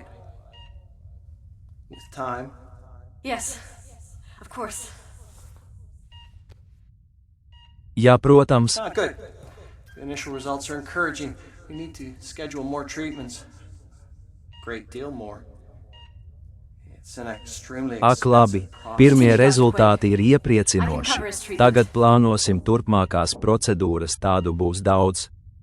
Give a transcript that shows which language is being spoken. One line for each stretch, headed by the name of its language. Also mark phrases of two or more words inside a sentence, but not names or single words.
English: With time. Yes, of course.
Latvian: Jā, protams.
English: Good. The initial results are encouraging. We need to schedule more treatments. Great deal more.
Latvian: Ak, labi, pirmie rezultāti ir iepriecinoši. Tagad plānosim turpmākās procedūras, tādu būs daudz.